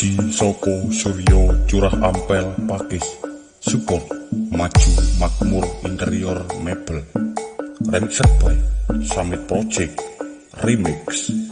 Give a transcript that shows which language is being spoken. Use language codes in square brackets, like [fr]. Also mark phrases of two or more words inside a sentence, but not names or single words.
[jv] Soko Suryo curahampel pakis support maju makmur interior mebel [en] remixed by [jv] Summit Project Remix.